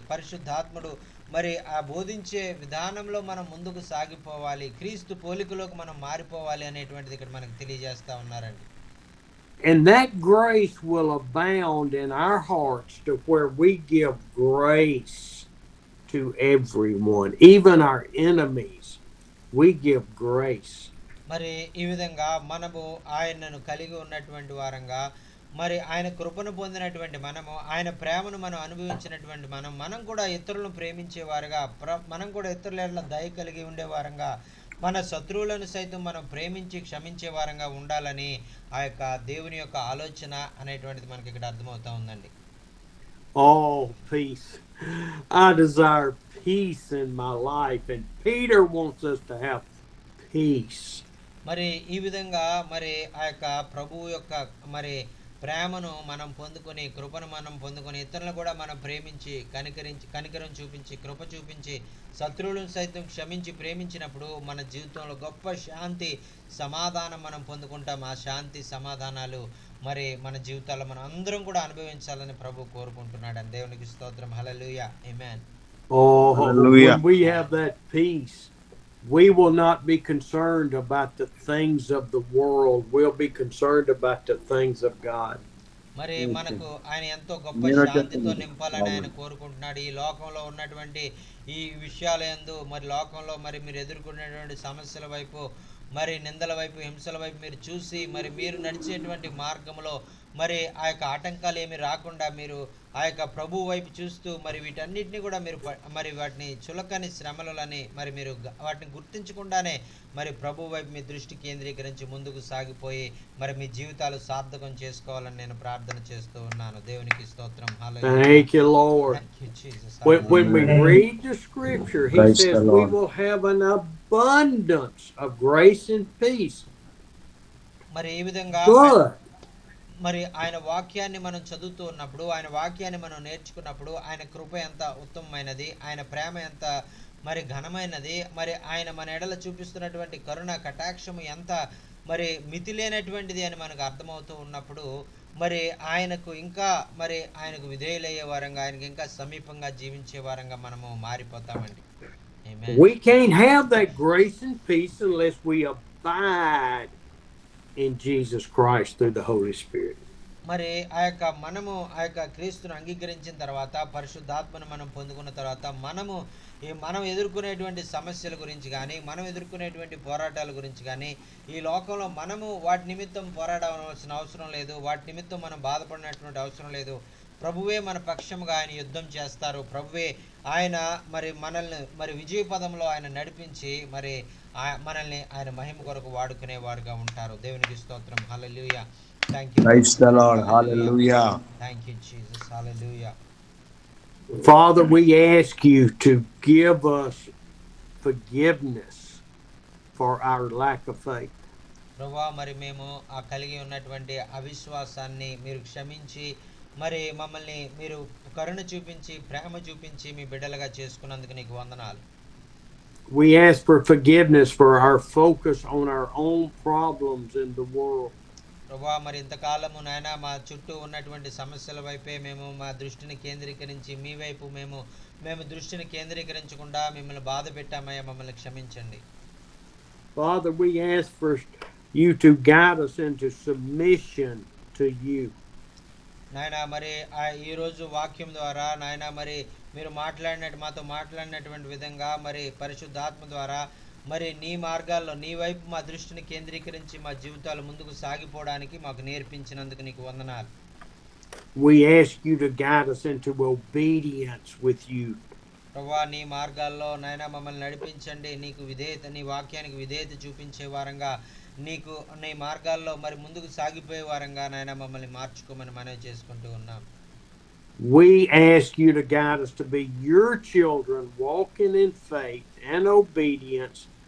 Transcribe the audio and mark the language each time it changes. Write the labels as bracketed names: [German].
[Telugu] పరిశుద్ధాత్ముడు మరి ఆ బోధించే విధానంలో మనం ముందుకు సాగిపోవాలి, క్రీస్తు పోలికలోకి మనం మారిపోవాలి అనేటువంటిది ఇక్కడ మనకు తెలియజేస్తా ఉన్నారండి. [English] And that grace will abound in our hearts to where we give grace to everyone, even our enemies. We give grace. [Telugu] మరి ఈ విధంగా మనము ఆయనను కలిగి ఉన్నటువంటి వారంగా మరి ఆయన కృపను పొందినటువంటి మనము ఆయన ప్రేమను మనం అనుభవించినటువంటి మనం కూడా ఇతరులను ప్రేమించేవారుగా మనం కూడా ఇతరుల దయ కలిగి ఉండేవారంగా మన శత్రువులను సైతం మనం ప్రేమించి క్షమించే వారంగా ఉండాలని ఆ యొక్క దేవుని యొక్క ఆలోచన అనేటువంటిది మనకి ఇక్కడ అర్థమవుతా ఉందండి. [English] Oh, peace. I desire peace in my life, and Peter wants us to have peace. [Telugu] మరి ఈ విధంగా మరి ఆ యొక్క ప్రభువు యొక్క మరి ప్రేమను మనం పొందుకొని కృపను మనం పొందుకొని ఇతరులను కూడా మనం ప్రేమించి కనికరం చూపించి కృప చూపించి శత్రువులను సైతం క్షమించి ప్రేమించినప్పుడు మన జీవితంలో గొప్ప శాంతి సమాధానం మనం పొందుకుంటాం. ఆ శాంతి సమాధానాలు మరి మన జీవితాల్లో మనం అందరం కూడా అనుభవించాలని ప్రభు కోరుకుంటున్నాడు. అని దేవునికి స్తోత్రం. హల్లెలూయా. ఆమేన్. [English] Oh, Hallelujah. when we have that peace, we will not be concerned about the things of the world. We'll be concerned about the things of God. [Telugu] మరి మనకు ఆయన ఎంతో గొప్ప శాంతితో నింపాలని ఆయన కోరుకుంటున్నాడు. ఈ లోకంలో ఉన్నటువంటి ఈ విషయాల యందు మరి లోకంలో మరి మీరు ఎదుర్కొనేటువంటి సమస్యల వైపు మరి నిందల వైపు హింసల వైపు మీరు చూసి మరి మీరు నడిచేటువంటి మార్గంలో మరి ఆ యొక్క ఆటంకాలు ఏమి రాకుండా మీరు ఆ యొక్క ప్రభు వైపు చూస్తూ మరి వీటన్నిటిని కూడా మీరు మరి వాటిని చులకని శ్రమలని మరి మీరు వాటిని గుర్తించకుండానే మరి ప్రభు వైపు మీ దృష్టి కేంద్రీకరించి ముందుకు సాగిపోయి మరి మీ జీవితాలు సార్థకం చేసుకోవాలని నేను ప్రార్థన చేస్తూ ఉన్నాను. దేవునికి స్తోత్రం. [English] Thank you, Lord. Thank you, Jesus. When we read the scripture, he Praise says the we Lord. will have an abundance of grace and peace. [Telugu] మరి ఈ విధంగా [English] But [Telugu] మరి ఆయన వాక్యాన్ని మనం చదువుతూ ఉన్నప్పుడు ఆయన వాక్యాన్ని మనం నేర్చుకున్నప్పుడు ఆయన కృప ఎంత ఉత్తమమైనది, ఆయన ప్రేమ ఎంత మరి ఘనమైనది, మరి ఆయన మన ఎడల చూపిస్తున్నటువంటి కరుణ కటాక్షము ఎంత మరి మితిలేనటువంటిది అని మనకు అర్థమవుతూ ఉన్నప్పుడు మరి ఆయనకు ఇంకా మరి ఆయనకు విధేయులయ్యే వారంగా ఆయనకు ఇంకా సమీపంగా జీవించే వారంగా మనము మారిపోతామండి. [English] Amen. We can't have that grace and peace unless we abide in Jesus Christ through the Holy Spirit. [Telugu] మరి మనము క్రీస్తును అంగీకరించిన తర్వాత పరిశుద్ధాత్మను మనం పొందుకున్న తర్వాత మనం ఎదుర్కొనేటువంటి సమస్యల గురించి కానీ మనం ఎదుర్కొనేటువంటి పోరాటాల గురించి కానీ ఈ లోకంలో మనము వాటి నిమిత్తం పోరాడవలసిన అవసరం లేదు, వాటి నిమిత్తం మనం బాధపడినటువంటి అవసరం లేదు. ప్రభువే మన పక్షముగా ఆయన యుద్ధం చేస్తారు. ప్రభువే ఆయన మనల్ని విజయ పదంలో ఆయన నడిపించి మనల్ని ఆయన మహిమ కొరకు వాడుకునేవారుగా ఉంటారు. దేవునికి స్తోత్రం. హల్లెలూయా. [English] Thank you. Praise the Lord. Hallelujah. Thank you, Jesus. Hallelujah. Father, we ask you to give us forgiveness for our lack of faith. [Telugu] ప్రభువా, మేము కలిగి ఉన్నటువంటి అవిశ్వాసాన్ని మీరు క్షమించి మమ్మల్ని మీరు కరుణ చూపించి ప్రేమ చూపించి మీ బిడ్డలుగా చేసుకున్నందుకు నీకు వందనాలు. [English] We ask for forgiveness for our focus on our own problems in the world. [Telugu] ప్రభువా, ఇంతకాలము నాయన మా చుట్టూ ఉన్నటువంటి సమస్యల వైపే మేము మా దృష్టిని కేంద్రీకరించి మీ వైపు మేము దృష్టిని కేంద్రీకరించకుండా మిమ్మల్ని బాధ పెట్టామయ్యా, మమ్మల్ని క్షమించండి. [English] Father, we ask for you to guide us into submission to you. [Telugu] నాయన ఈ రోజు వాక్యం ద్వారా నాయన మీరు మాతో మాట్లాడినటువంటి విధంగా పరిశుద్ధాత్మ ద్వారా నీ మార్గాల్లో నీ వైపు మా దృష్టిని కేంద్రీకరించి మా జీవితాలు ముందుకు సాగిపోవడానికి మాకు నేర్పించినందుకు నీకు వందనాలు. [English] We ask you to guide us into obedience with you. [Telugu] ప్రభువా, నీ మార్గాల్లో నాయన మమ్మల్ని నడిపించండి. నీకు విధేయత, నీ వాక్యానికి విధేయత చూపించే వారంగా నీ మార్గాల్లో ముందుకు సాగిపోయే వారంగా నాయన మమ్మల్ని మార్చుకోమని మనవి చేసుకుంటూ ఉన్నాం. [English] We ask you to guide us to be your children, walking in faith and obedience.